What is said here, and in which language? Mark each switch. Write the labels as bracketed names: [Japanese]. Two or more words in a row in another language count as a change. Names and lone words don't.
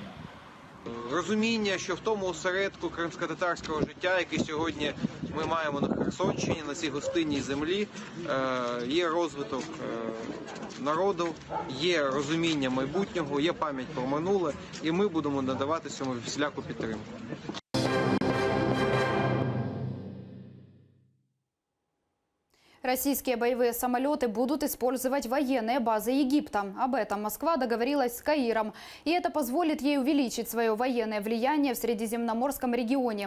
[Ukrainian] Розуміння, що в тому осередку кримсько-татарського життя, який сьогодні ми маємо на Херсонщині, на цій гостинній землі, є розвиток народу, є розуміння майбутнього, є пам'ять про минуле, і ми будемо надавати цьому всіляку підтримку. [Russian] Российские боевые самолеты будут использовать военные базы Египта. Об этом Москва договорилась с Каиром. И это позволит ей увеличить свое военное влияние в Средиземноморском регионе.